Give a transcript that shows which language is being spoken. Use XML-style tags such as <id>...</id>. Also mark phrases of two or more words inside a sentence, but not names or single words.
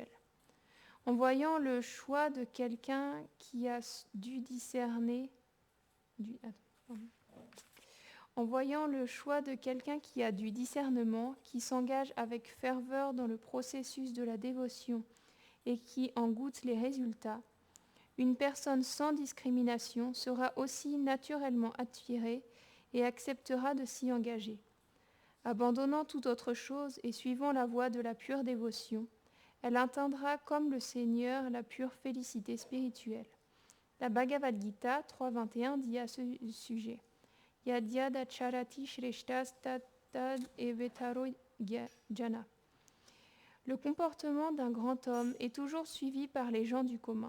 <fr>En voyant le choix de quelqu'un qui a du discernement, qui s'engage avec ferveur dans le processus de la dévotion et qui en goûte les résultats, une personne sans discrimination sera aussi naturellement attirée et acceptera de s'y engager. Abandonnant toute autre chose et suivant la voie de la pure dévotion, elle atteindra comme le Seigneur la pure félicité spirituelle. La Bhagavad Gita 3.21 dit à ce sujet:</fr> <sa>यद्यद् आचरति श्रेष्ठस् तद् एवेतरो जनः.</sa> <fr>Le comportement d'un grand homme est toujours suivi par les gens du commun.</fr>